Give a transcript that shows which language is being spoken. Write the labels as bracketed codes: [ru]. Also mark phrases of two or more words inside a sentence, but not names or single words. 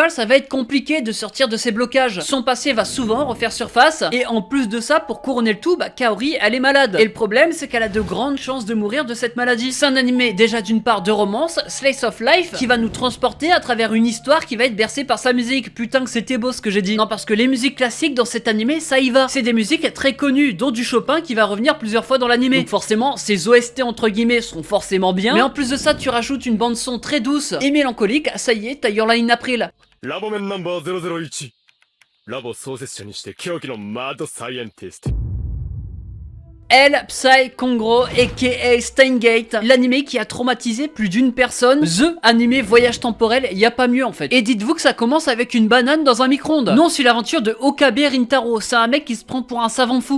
[fr] principal, ça va être compliqué de sortir de ces blocages. Son passé va souvent refaire surface, et en plus de ça, pour couronner le tout, Kaori, elle est malade. Et le problème, c'est qu'elle a de grandes chances de mourir de cette maladie. C'est un animé déjà d'une part de romance, [en] slice of life, [fr] qui va nous transporter à travers une histoire qui va être bercée par sa musique. Putain que c'était beau ce que j'ai dit. Non, parce que les musiques classiques dans cet animé, ça y va. C'est des musiques très connues, dont du Chopin qui va revenir plusieurs fois dans l'animé. Donc forcément, ces OST entre guillemets seront forcément bien. Mais en plus de ça, tu rajoutes une bande son très douce et mélancolique, ça y est, t'as Your Lie in April. [ja] ラボメンナンバー001ラボ創設者にして狂気のマッドサイエンティスト [fr] Elle, Psy Kongro, aka Steingate, l'animé qui a traumatisé plus d'une personne. The animé voyage temporel, y a pas mieux en fait. Et dites-vous que ça commence avec une banane dans un micro-ondes. Non, c'est l'aventure de Okabe Rintaro. C'est un mec qui se prend pour un savant fou.